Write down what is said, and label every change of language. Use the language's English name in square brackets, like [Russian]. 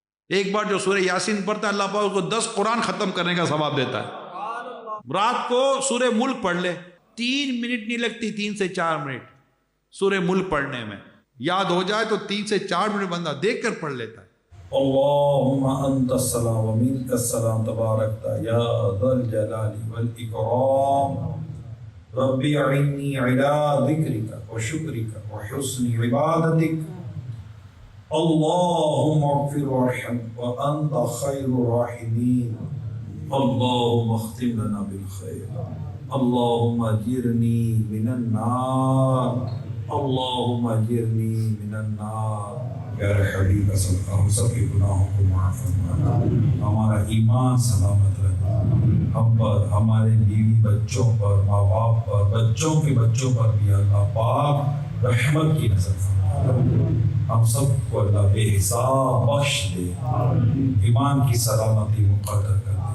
[Urdu] ایک بار جو سورہ یاسین پڑھتا ہے اللہ پاک اس کو 10 قرآن ختم کرنے کا ثواب دیتا ہے. رات کو سورہ ملک پڑھ لے, 3 منٹ نہیں لگتی, 3 سے 4 منٹ سورہ ملک پڑھنے میں. یاد ہو جائے تو 3 سے 4 منٹ بندہ دیکھ کر پڑھ لیتا ہے. [Arabic] اللهم انت السلام ومنك السلام تبارك يا ذا الجلال والاكرام ربي اعني على ذكرك وشكرك وحسن عبادتك اللهم اغفر وارحم وانت خير الراحمين اللهم اختم لنا بالخير اللهم اجرني من النار اللهم اجرني من النار. [Urdu] پیارے حبیب صدقہ ہم سب کے گناہوں کو معاف فرما, ہمارا ایمان سلامت رکھنا, ہم پر, ہمارے بیوی بچوں پر, ماں باپ پر, بچوں کے بچوں پر بھی اللہ پاک رحمت کی نظر فرما. ہم سب کو اللہ بے حساب بخش دے, ایمان کی سلامتی مقدر کر دے.